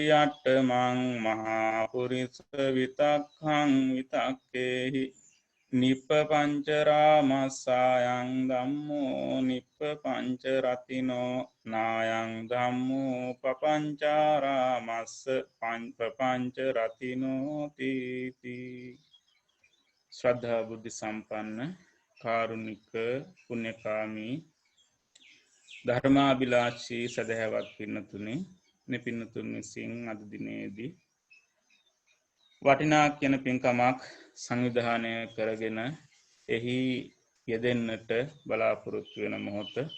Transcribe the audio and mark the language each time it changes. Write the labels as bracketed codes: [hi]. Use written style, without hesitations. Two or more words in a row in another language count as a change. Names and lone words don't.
[pi] අට්ඨමං මහා පුරිස විතක්ඛං විතක්කේහි නිප්පපංච රාමස්සායන් ධම්මෝ නිප්පපංච රතිනෝ නායං ධම්මෝ පපංචාරාමස්ස පංච රතිනෝ තීති [si] ශ්‍රද්ධා බුද්ධ සම්පන්න කාරුණික පුණ්‍යකාමී ධර්මාභිලාෂී සදහැවත් පින්නතුනේ මේ පින්නතුන් විසින් අද දිනේදී වටිනා කියන පින්කමක් සංවිධානය කරගෙන එහි යෙදෙන්නට බලාපොරොත්තු වෙන මොහොත